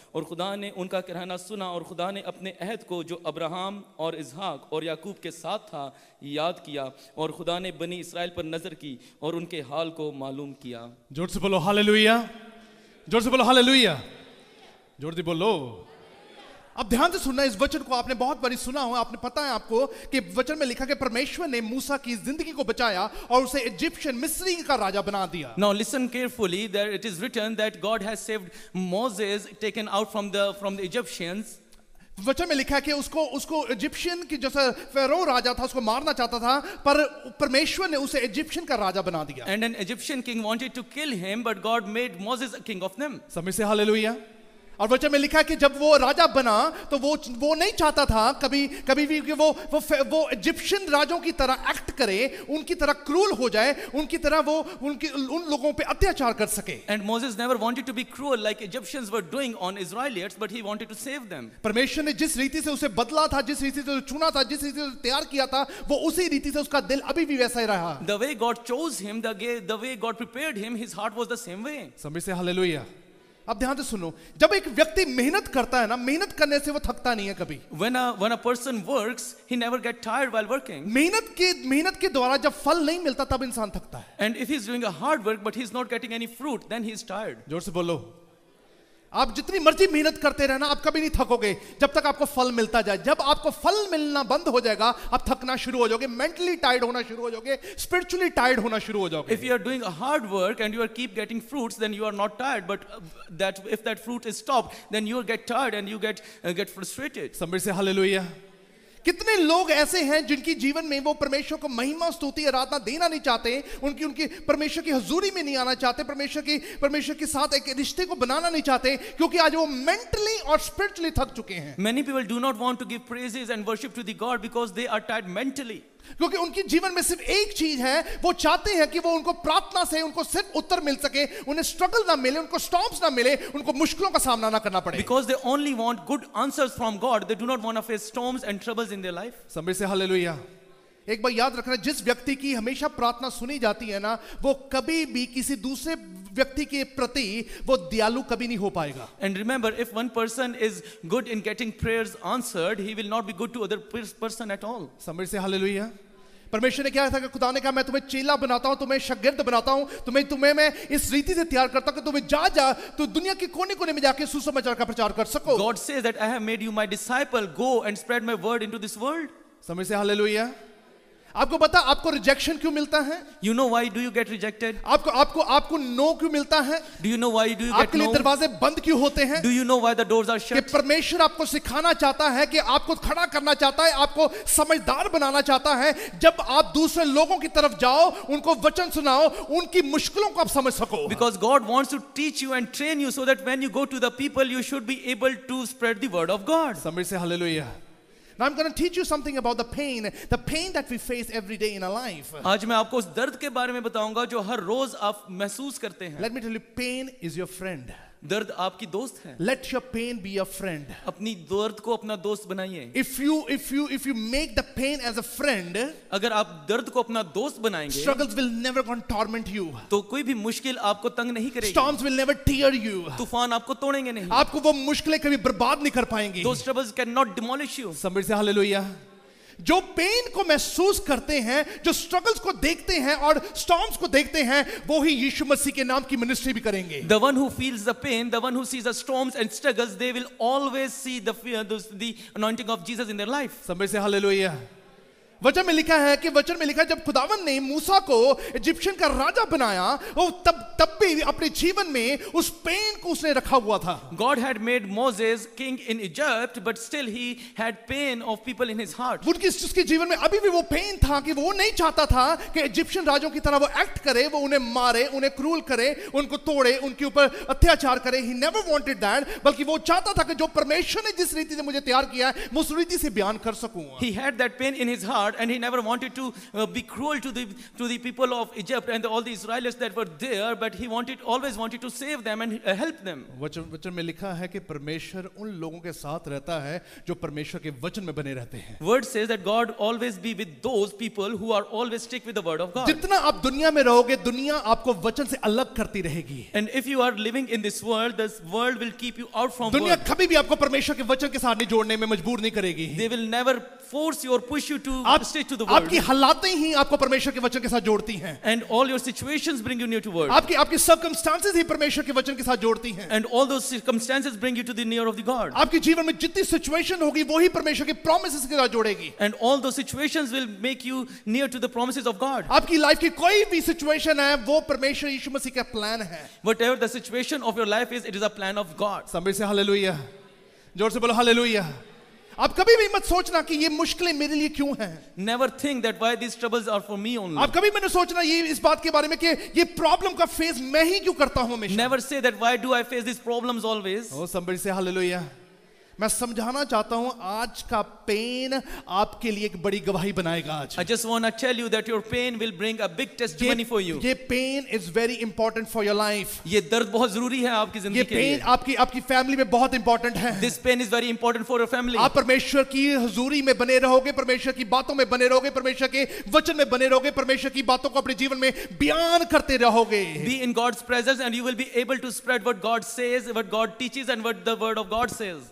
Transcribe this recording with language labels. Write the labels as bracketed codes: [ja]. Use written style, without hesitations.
[hi] और खुदा ने उनका कहना सुना, और खुदा ने अपने अहद को जो अब्राहम और इसहाक और याकूब के साथ था याद किया, और खुदा ने बनी इसराइल पर नजर की और उनके हाल को मालूम किया। जोर से बोलो हालेलुया, जोर से बोलो हालेलुया, जोर से बोलो। अब ध्यान से सुनना, इस वचन को आपने बहुत बारी सुना हो। आपने पता है आपको कि वचन में लिखा कि परमेश्वर ने मूसा की जिंदगी को बचाया और उसे इजिप्शियन मिस्री का राजा बना दिया। [en] Now listen carefully, that it is written that God has saved Moses, taken out from the Egyptians. [hi] वचन में लिखा है कि उसको इजिप्शियन की जैसे फेरो राजा था उसको मारना चाहता था, पर परमेश्वर ने उसे इजिप्शियन का राजा बना दिया। [en] And an Egyptian king wanted to kill him, but God made Moses a king of them. [hi] समय से हालेलुया। और वचन में लिखा है कि जब वो राजा बना तो वो नहीं चाहता था कभी भी कि वो इजिप्शियन राजों की तरह एक्ट करे, उनकी तरह क्रूर हो जाए, उनकी तरह वो उन लोगों पे अत्याचार कर सके। [en] And Moses never wanted to be cruel like Egyptians were doing on Israelites, but he wanted to save them. [hi] परमेश्वर ने जिस रीति से उसे बदला था, जिस रीति से चुना था, जिस रीति से तैयार किया था, वो उसी रीति से उसका दिल अभी भी वैसा ही रहा। [en] The way God chose him, the way God prepared him, his heart was the same way. [hi] समय से हालेलुया। अब ध्यान से सुनो, जब एक व्यक्ति मेहनत करता है ना, मेहनत करने से वो थकता नहीं है कभी। [en] When a person works, he never get tired while working. [hi] मेहनत के द्वारा जब फल नहीं मिलता तब इंसान थकता है। [en] And if he's doing a hard work but he's not getting any fruit, then he's tired. [hi] जोर से बोलो। आप जितनी मर्जी मेहनत करते रहना, आप कभी नहीं थकोगे जब तक आपको फल मिलता जाए। जब आपको फल मिलना बंद हो जाएगा, आप थकना शुरू हो जाओगे, मेंटली टायर्ड होना शुरू हो जाओगे, स्पिरिचुअली टायर्ड होना शुरू हो जाओगे। [en] If you are doing a hard work and you are keep getting fruits, then you are not tired. But that if that fruit is stopped, then you get tired and you get frustrated. [hi] समझ से hallelujah. कितने लोग ऐसे हैं जिनकी जीवन में वो परमेश्वर को महिमा स्तुति आराधना देना नहीं चाहते, उनकी परमेश्वर की हुजूरी में नहीं आना चाहते, परमेश्वर के साथ एक रिश्ते को बनाना नहीं चाहते, क्योंकि आज वो मेंटली और स्पिरिचुअली थक चुके हैं। [en] Many people do not want to give praises and worship to the God because they are tired mentally. [hi] क्योंकि उनके जीवन में सिर्फ एक चीज है, वो चाहते हैं कि वो उनको प्रार्थना से उनको सिर्फ उत्तर मिल सके, उन्हें स्ट्रगल ना मिले, उनको स्टॉर्म्स ना मिले, उनको मुश्किलों का सामना ना करना पड़े। [en] Because they only want good answers from God, they do not want to face storms and troubles in their life. [hi] समझ से हालेलुया। एक बार याद रखना, जिस व्यक्ति की हमेशा प्रार्थना सुनी जाती है ना, वो कभी भी किसी दूसरे व्यक्ति के प्रति वो दयालु कभी नहीं हो पाएगा। [en] And remember, if one person is good in getting prayers answered, he will not be good to other person at all. [hi] समझ से हालेलुया। परमेश्वर ने क्या था कि खुदा ने कहा, मैं तुम्हें चेला बनाता हूं, तुम्हें शागिर्द बनाता हूं, तुम्हें मैं इस रीति से तैयार करता हूं कि तुम्हें जा तो दुनिया के कोने-कोने में जाके सुसमाचार का प्रचार कर सको। [en] God says that I have made you my disciple, go and spread my word into this world. [hi] समझ से हालेलुया। आपको पता आपको रिजेक्शन क्यों मिलता है? [en] You know why do you get rejected? [hi] आपको नो क्यों मिलता है? [en] Do you know why do you get [hi] आपके लिए [en] no? [hi] दरवाजे बंद क्यों होते हैं? [en] Do you know why the doors are [hi] कि [en] shut? [hi] परमेश्वर आपको सिखाना चाहता है, कि आपको खड़ा करना चाहता है, आपको समझदार बनाना चाहता है। जब आप दूसरे लोगों की तरफ जाओ, उनको वचन सुनाओ, उनकी मुश्किलों को आप समझ सको। [en] Because God wants to teach you and train you so that when you go to the people, you should be able to spread the word of God. [hi] समझ से hallelujah. [en] Now I'm going to teach you something about the pain that we face every day in our life. [hi] आज मैं आपको उस दर्द के बारे में बताऊंगा जो हर रोज आप महसूस करते हैं। [en] Let me tell you, pain is your friend. [hi] दर्द आपकी दोस्त है। [en] Let your pain be your friend. [hi] अपनी दर्द को अपना दोस्त बनाइए। [en] If you make the pain as a friend, [hi] अगर आप दर्द को अपना दोस्त बनाएंगे, [en] struggles will never gonna torment you. [hi] तो कोई भी मुश्किल आपको तंग नहीं करेगी। [en] Storms will never tear you. [hi] तूफान आपको तोड़ेंगे नहीं। आपको वो मुश्किलें कभी बर्बाद नहीं कर पाएंगी। [en] Those troubles cannot demolish you. [hi] समझ से हालेलुया। जो पेन को महसूस करते हैं, जो स्ट्रगल्स को देखते हैं और स्टॉर्म्स को देखते हैं, वो ही यीशु मसीह के नाम की मिनिस्ट्री भी करेंगे। [en] The one who feels the pain, the one who sees the storms and struggles, they will always see the anointing of Jesus in their life. [hi] समझ से हालेलुया। वचन में लिखा है जब खुदावन ने मूसा को इजिप्शियन का राजा बनाया, वो तब भी अपने जीवन में उस पेन को उसने रखा हुआ था। [en] God had made Moses king in Egypt, but still he had pain of people in his heart. [hi] उसके जीवन में अभी भी वो पेन था कि वो नहीं चाहता था कि इजिप्शियन राजों की तरह वो एक्ट करे, वो उन्हें मारे, उन्हें क्रूल करे, उनको तोड़े, उनके ऊपर अत्याचार करे। [en] He never wanted that, [hi] बल्कि वो चाहता था कि जो परमेश्वर ने जिस रीति से मुझे तैयार किया है, मैं उस रीति से बयान कर सकूं। [en] He had that pain in his heart and he never wanted to be cruel to the people of Egypt and all the Israelites that were there, but he always wanted to save them and help them. [hi] वचन में लिखा है कि परमेश्वर उन लोगों के साथ रहता है जो परमेश्वर के वचन में बने रहते हैं। [en] Word says that God always be with those people who are always stick with the word of God. [hi] जितना आप दुनिया में रहोगे, दुनिया आपको वचन से अलग करती रहेगी। [en] And if you are living in this world will keep you out from [hi] दुनिया [en] word. [hi] कभी भी आपको परमेश्वर के वचन के साथ नहीं जोड़ने में मजबूर नहीं करेगी। [en] They will never force you or push you to stick to the word. [hi] आपकी हालातें ही आपको परमेश्वर के वचन के साथ जोड़ती हैं। [en] And all your situations bring you near to word. [hi] आपकी circumstances ही परमेश्वर के वचन के साथ जोड़ती हैं। [en] And all those circumstances bring you to the near of the God. [hi] आपके जीवन में जितनी सिचुएशन होगी, वो ही परमेश्वर के promises के साथ जोड़ेगी। [en] And all those situations will make you near to the promises of God. [hi] आपकी लाइफ की कोई भी सिचुएशन है, वो परमेश्वर यीशु मसीह का प्लान है। [en] Whatever the situation of your life is, it is a plan of God. [hi] समझ से हालेलुया। जोर से बोलो हालेलुया। आप कभी भी मत सोचना कि ये मुश्किलें मेरे लिए क्यों हैं। [en] Never think that why these troubles are for me only. [hi] आप कभी भी नहीं सोचना ये इस बात के बारे में कि ये प्रॉब्लम का फेस मैं ही क्यों करता हूं हमेशा। [en] Never say that why do I face these problems always. [hi] ओ समझ से हालेलुया। मैं समझाना चाहता हूं आज का पेन आपके लिए एक बड़ी गवाही बनाएगा आज। [en] I just want to tell you that your pain will bring a big testimony for you. ये pain is very important for your life. [hi] ये दर्द बहुत जरूरी है आपकी ये जिंदगी के [en] pain [hi] लिए। आपकी फैमिली में बहुत इंपॉर्टेंट है। [en] This pain is very important for your family. [hi] आप परमेश्वर की हुजूरी में बने रहोगे, परमेश्वर की बातों में बने रहोगे, परमेश्वर के वचन में बने रहोगे, परमेश्वर की बातों को अपने जीवन में बयान करते रहोगे। [en] Be in God's presence and you will be able to spread what God says, what God teaches and what the word of God says.